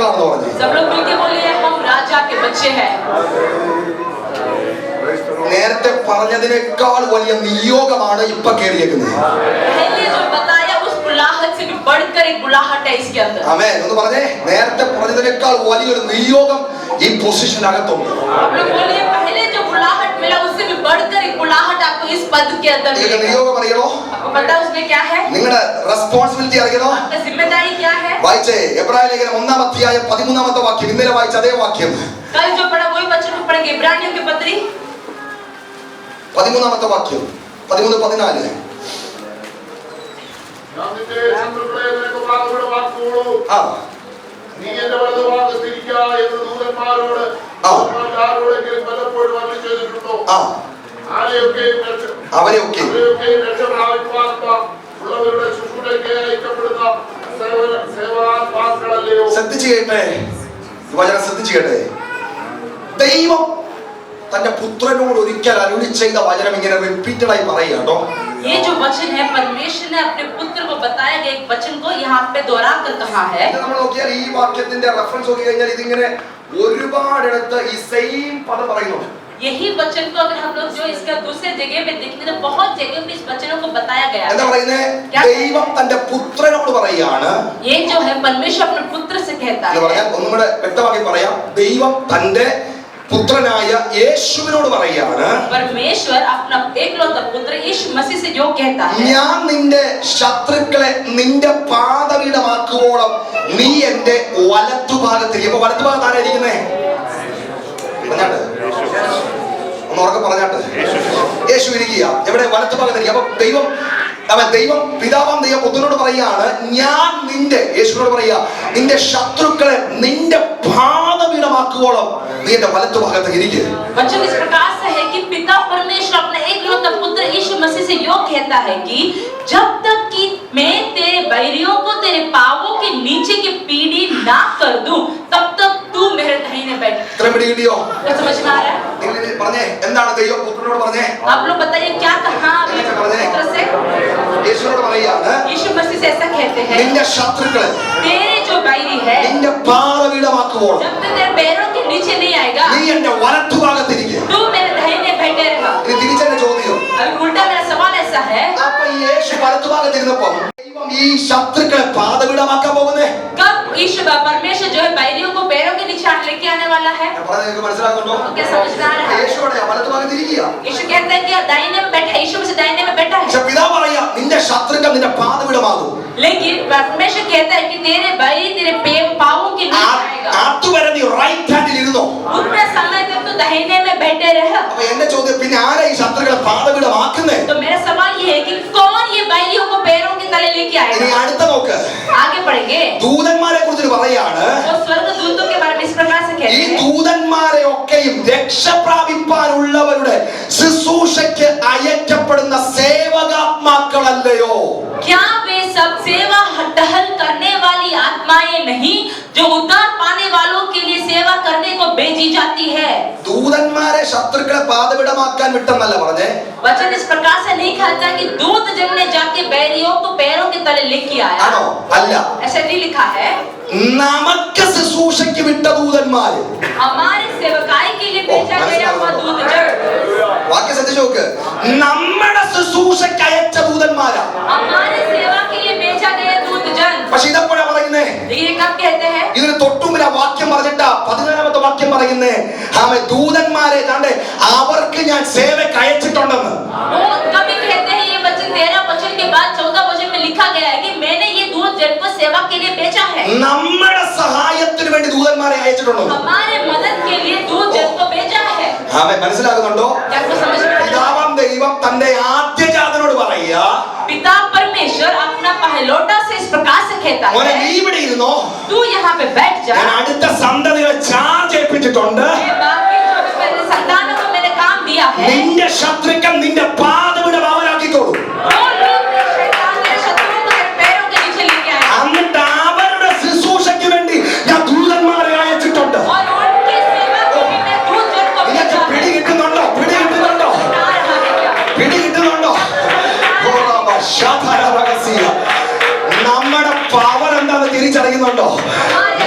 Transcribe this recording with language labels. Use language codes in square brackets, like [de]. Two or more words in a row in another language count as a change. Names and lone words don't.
[ml] പറഞ്ഞേ. [hi] सब लोग मिलके बोलिए हम राजा के बच्चे हैं. [ml] നേരത്തെ പറഞ്ഞതിനേക്കാൾ വലിയ നിയോഗമാണ് ഇപ്പൊ കേറിയേക്കുന്നത്. [hi] पहले जो बताया उस बुलाहट से भी बढ़कर एक बुलाहट है इसके अंदर. [ml] ആമേൻ. ഒന്ന് പറഞ്ഞേ, നേരത്തെ പറഞ്ഞതിനേക്കാൾ വലിയൊരു നിയോഗം ഈ പൊസിഷനകത്തുണ്ട്. [hi] आप लोग बोलिए पहले जो बुलाहट मिला उससे भी बढ़कर एक बुलाहट आपको इस पद के अंदर [ml] നിങ്ങൾക്ക് [hi] मिलेगा. [ml] നിയോഗം അറിയണോ? [hi] आपको पता है उसमें क्या है? [ml] നിങ്ങളുടെ റെസ്പോൺസിബിലിറ്റി അറിയണോ? [hi] आपका जिम्मेदारी क्या है? [ml] വായിച്ചേ എബ്രായ ലേഖനം 1-ാം അധ്യായം 13-ാമത്തെ വാക്യം. ഇന്നലെ വായിച്ച അതേ വാക്യം. [hi] कल जो पढ़ा वही वचन को पढ़ेंगे. इब्रानियों की पत्री [ml] 13-ാമത്തെ വാക്യം 13-14. ആ നീ എന്റെ വലതുഭാഗത്തിരിക്ക എന്ന് ദൂതന്മാരോട് ആരോടെങ്കിലും പലപ്പോഴും അരുളി ചെയ്തിട്ടുണ്ടോ? ആ അവരെയൊക്കെയും രക്ഷ പ്രാപിപ്പാനുള്ള ഉള്ളവരുടെ ശുശ്രൂഷയ്ക്ക് അയക്കപ്പെടുന്ന സേവാത്മാക്കളല്ലയോ? ശ്രദ്ധിച്ചു കേട്ടെ, വചനം ശ്രദ്ധിച്ചു കേട്ടെ. ദൈവം തന്റെ പുത്രനോട് ഒരിക്കൽ അരുളി ചെയ്ത വചനം ഇങ്ങനെ റിപ്പീറ്റഡ് ആയി പറയുക കേട്ടോ. [hi] ये जो वचन है परमेश्वर ने अपने पुत्र को बताया गया एक वचन को यहाँ पे दोहरा कर कहा है. [ml] നമ്മൾ നോക്കിയാൽ ഈ വാക്യത്തിന്റെ റെഫറൻസ് നോക്കി കഴിഞ്ഞാൽ ഇതിങ്ങനെ ഒരുപാടിടത്ത് ഈ സെയിം പദം പറയുന്നുണ്ട്. [hi] यही वचन को अगर हम लोग जो इसका दूसरे जगह पे देखेंगे तो बहुत जगह पे इस वचनों को बताया गया [ml] എന്താ [hi] है. [ml] പറയുന്നത്? ദൈവം തന്റെ പുത്രനോട് പറയുകയാണ്. [hi] ये जो है परमेश्वर अपने पुत्र से कहता [ml] എന്ന് [hi] है. [ml] പറഞ്ഞാൽ ഒന്നും കൂടെ വ്യക്തമാക്കി പറയാം. ദൈവം തന്റെ പുത്രനായ യേശുവിനോട് പറയുകയാണ്, [hi] परमेश्वर अपना एकलौता पुत्र यीशु मसीह से जो कहता है, [ml] ഞാൻ നിന്റെ ശത്രുക്കളെ നിന്റെ പാദപീഠമാക്കുവോളം നീ എന്റെ വലത്തുഭാഗത്തിൽ. ഇപ്പൊ വലത്തുഭാഗത്ത് ആരാ ഇരിക്കുന്നേ? പറഞ്ഞാട്ട് ഒന്ന് ഉറക്കെ പറഞ്ഞാട്ട്. യേശു ഇരിക്കുക എവിടെ? വലത്തുഭാഗത്തിരിക്കുക. അപ്പൊ ദൈവം പിതാവാം ദൈവം പുത്രനോട് പറയുകയാണ്, ഞാൻ നിന്റെ, യേശുവിനോട് പറയുക, നിന്റെ ശത്രുക്കളെ നിന്റെ പാദപീഠമാക്കുവോളം നീ എന്റെ വലത്തുഭാഗത്ത് ഇരിക്കുക. [hi] वचन इस प्रकार से है कि पिता परमेश्वर अपने एकलौता पुत्र यीशु मसीह से यो कहता है कि जब तक कि मैं तेरे बैरियों को तेरे पांवों के नीचे की पीढ़ी ना कर दूं तब तक तू मेरे दाहिने बैठ. [ml] ഇത്രയും പിടി കിട്ടിയോ? [hi] क्या समझ में आ रहा है? [ml] നിങ്ങൾ പറഞ്ഞേ, എന്താണ് ദൈവം പുത്രനോട് പറഞ്ഞേ? [hi] आप लोग बताइए क्या कहा पुत्र से? [ml] യേശുവിനോട് പറയുകയാണ്, [hi] यीशु मसीह से ऐसा कहते हैं, [ml] നിന്റെ ശത്രുക്കളെ [hi] तेरे जो बैरी है [ml] നിന്റെ പാദപീഠമാക്കുവോളം [hi] जब तक तेरे पैरों के नीचे नहीं आएगा [ml] നീ എന്റെ വലത്തുഭാഗത്തിരിക്കുക. [hi] तू मेरे दाहिने बैठे रहा. [ml] ഇനി തിരിച്ചെന്റെ ചോദ്യം, [hi] अभी उल्टा मेरा सवाल ऐसा है, [ml] അപ്പൊ ഈ യേശു വലത്തുഭാഗത്തിരുന്നപ്പോ ദൈവം ഈ ശത്രുക്കളെ പാദപീഠമാക്കാൻ പോകുന്നേ? [hi] कब यीशु परमेश्वर जो है बैरियों को पैरों के नीचे लेके आने वाला है? [ml] ഞാൻ പറഞ്ഞത് നിങ്ങൾക്ക് മനസ്സിലാക്കുന്നുണ്ടോ? [hi] क्या समझ में आ रहा है? [ml] യേശുവിടെ വലത്തുഭാഗത്തിരിക്കുക. [hi] यीशु कहता है कि दाहिने में बैठा, यीशु से दाहिने में बैठा है. [ml] പക്ഷെ പിതാവ് പറയാ, നിന്റെ ശത്രുക്കൾ നിന്റെ പാദപീഠമാകും. [hi] लेकिन परमेश्वर कहता है कि तेरे बैरी तेरे पांवों के नीचे आएगा. [ml] അതുവരെ നീ [en] right hand [ml] ഇരുന്നോ. [hi] उतने समय तक तो दाहिने में बैठे रह. [ml] അപ്പൊ എന്റെ ചോദ്യം, പിന്നെ ആരാ ഈ ശത്രുക്കളെ പാദപീഠമാക്കുന്നേ? [hi] तो मेरा सवाल ये है कि कौन ये बैरियों को पैरों के तले लेके [ml] ഇനി [hi] आएगा? [ml] അടുത്ത നോക്ക്. [hi] आगे पढ़ेंगे. [ml] ദൂതന്മാരെ കുറിച്ച് പറയാണ്, [hi] वो स्वर्गदूतों के बारे में इस प्रकार से [ml] ഈ [hi] कहते हैं, [ml] ദൂതന്മാരെ ഒക്കെയും രക്ഷപ്രാപിപ്പാനുള്ളവരുടെ ശുശ്രൂഷയ്ക്ക് അയക്കപ്പെടുന്ന സേവകാത്മാക്കളല്ലയോ? [hi] क्या वे सब सेवा टहल करने वाली आत्माएं नहीं जो उद्धार पाने वालों के लिए सेवा करने को भेजी जाती है? [ml] ദൂതന്മാരെ ശത്രുക്കളെ പാദപീഠമാക്കാൻ വിട്ടെന്നല്ല പറഞ്ഞേ. [hi] वचन इस प्रकार से नहीं कहता कि दूत जन ने जाके बैरियों को पैरों के तले लेके आया. [ml] ആണോ? അല്ല, [hi] ऐसा नहीं लिखा है. [ml] നമുക്ക് ശുശ്രൂഷയ്ക്ക് വിട്ട ദൂതന്മാര്. [hi] हमारे सेवकाई के लिए भेजा गया हुआ दूत जन, [ml] വാക്യം ശ്രദ്ധിച്ചു നോക്ക്. നമ്മുടെ ശുശ്രൂഷയ്ക്ക് അയച്ച ദൂതന്മാരാ. [hi] हमारे सेवा के लिए भेजा गया दूत जन. [ml] പക്ഷെ ഇതെപ്പോഴാ പറയുന്നേ? [hi] लेकिन ये कब कहते हैं? [ml] ഇതിന് തൊട്ടുമുമ്പ് ആ വാക്യം പറഞ്ഞിട്ടാ 14-ാമത്തെ വാക്യം പറയുന്നേ, ആമേ ദൂതന്മാരെ താണ്ടെ അവർക്ക് ഞാൻ സേവയ്ക്ക് അയച്ചിട്ടുണ്ടെന്ന്. [hi] वो कभी कहते हैं, ये वचन 13 वचन के बाद 14 वचन में लिखा गया है कि मैंने ये दूत जन को सेवा के लिए भेजा है. [ml] നമ്മുടെ സഹായത്തിന് വേണ്ടി ദൂതന്മാരെ അയച്ചിട്ടുണ്ടെന്ന്. [hi] हमारे मदद के लिए दूत जन को भेजा है. [ml] ആമേ മനസ്സിലാകുന്നുണ്ടോ? [hi] क्या आपको समझ में आ रहा है? [ml] പിതാവാം ദൈവം തന്റെ ആദ്യജാതനോട് പറയുക, [hi] पिता परमेश्वर अपना पहलौठा से इस प्रकार से कहता [ml] മോനെ [hi] है, [ml] നീ ഇവിടെ ഇരുന്നോ, [hi] तू यहाँ पे बैठ जा. [ml] ഞാൻ അടുത്ത സന്തതികളെ ചാർജ് ഏൽപ്പിച്ചിട്ടുണ്ട്. [hi] ये बाकी जो मेरे संतानों को मैंने काम दिया है. [ml] നിന്റെ ശത്രുക്കൾ നിന്റെ പാദപീഠം അവരാക്കിക്കോളും. [hi] वो लोग मेरे शैतान मेरे शत्रुओं को मेरे पैरों के नीचे लेके आए [ml] എന്നിട്ട് അവരുടെ ശുശ്രൂഷയ്ക്ക് വേണ്ടി ഞാൻ ദൂതന്മാരെ അയച്ചിട്ടുണ്ട്. [hi] और उनकी सेवा के लिए मैं दूत जन को [ml] നിനക്ക് [hi] भेजा [ml] പിടി [hi] है. [ml] കിട്ടുന്നുണ്ടോ? പിടി കിട്ടുന്നുണ്ടോ? [hi] आ रहा है क्या? [ml] പിടി കിട്ടുന്നുണ്ടോ? നമ്മുടെ പവർ എന്താണെന്ന് തിരിച്ചറിയുന്നുണ്ടോ?